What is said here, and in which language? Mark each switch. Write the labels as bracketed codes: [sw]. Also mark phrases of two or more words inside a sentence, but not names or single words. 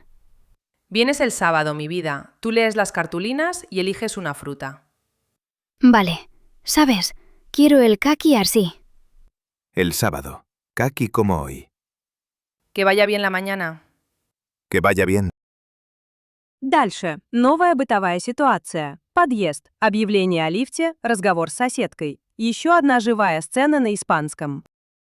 [es] Vienes el sábado, mi vida. Tú lees las cartulinas y eliges una fruta. Vale. ¿Sabes? Quiero el caqui así. El sábado. Caqui como hoy. Que vaya bien la mañana. Que vaya bien. [ru] Дальше. Новая бытовая ситуация. Подъезд. Объявление о лифте. Разговор с соседкой. Еще одна живая сцена на испанском.